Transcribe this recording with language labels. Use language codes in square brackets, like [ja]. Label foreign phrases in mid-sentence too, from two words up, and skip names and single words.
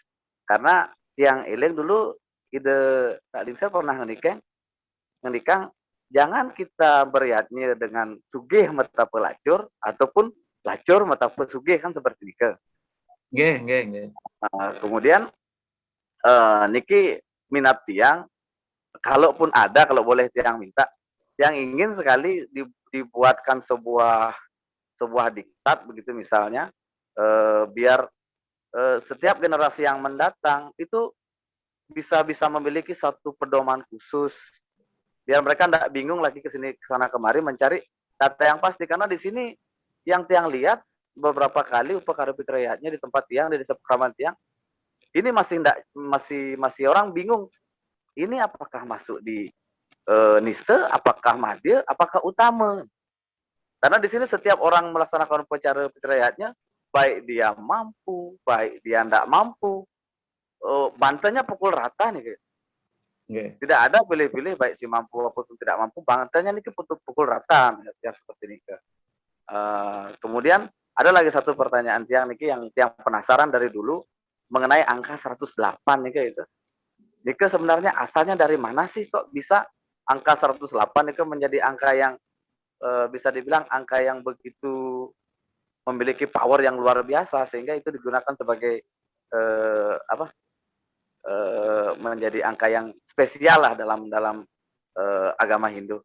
[id] Karena yang eling dulu ide Kak Lingsel pernah ngendikang jangan kita beriatnya dengan sugih mata pelacur ataupun lacur mata pesugih kan seperti itu. Nggih. Kemudian niki minat tiang, kalaupun ada, kalau boleh tiang minta, yang ingin sekali dibuatkan sebuah diktat begitu misalnya, biar setiap generasi yang mendatang itu bisa memiliki satu pedoman khusus, biar mereka tidak bingung lagi ke sini ke sana kemari mencari data yang pasti. Karena di sini yang tiang lihat beberapa kali upacara fitriyatnya di tempat tiang, di desa pekraman tiang, ini masih orang bingung, ini apakah masuk di niste, apakah madya, apakah utama? Karena di sini setiap orang melaksanakan upacara fitriyatnya, baik dia mampu, baik dia tidak mampu, bantennya pukul rata nih. Okay. Tidak ada pilih-pilih baik si mampu maupun tidak mampu, bantennya ini pukul rata ya, seperti ini. Kemudian ada lagi satu pertanyaan [ban] tiang niki [id] yang penasaran dari dulu mengenai angka 108 nih itu. Niki sebenarnya asalnya dari mana sih kok bisa angka 108 itu menjadi angka yang bisa dibilang angka yang begitu memiliki power yang luar biasa sehingga itu digunakan sebagai menjadi angka yang spesial lah dalam agama Hindu.